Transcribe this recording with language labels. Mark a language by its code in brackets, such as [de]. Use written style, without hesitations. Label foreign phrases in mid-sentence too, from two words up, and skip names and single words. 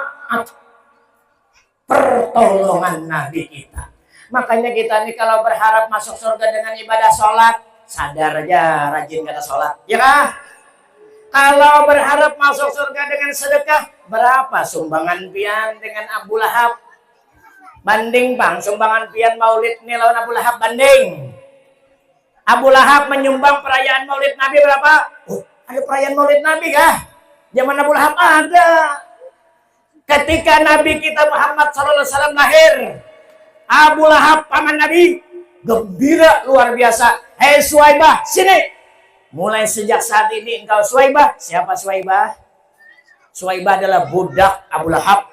[id] Pertolongan Nabi kita. Makanya kita nih kalau berharap masuk surga dengan ibadah sholat, sadar aja rajin kata sholat, ya kah? Kalau berharap masuk surga dengan sedekah, berapa sumbangan pian dengan Abu Lahab? [bjn] Banding bang, sumbangan pian maulid nih lawan Abu Lahab, banding. [id] Abu Lahab menyumbang perayaan maulid Nabi berapa? Ada perayaan maulid Nabi kah? Zaman Abu Lahab ada. Ketika Nabi kita Muhammad SAW lahir, Abu Lahab paman Nabi gembira luar biasa. Hei Suwaibah, sini. Mulai sejak saat ini engkau Suwaibah. Siapa Suwaibah? Suwaibah adalah budak Abu Lahab.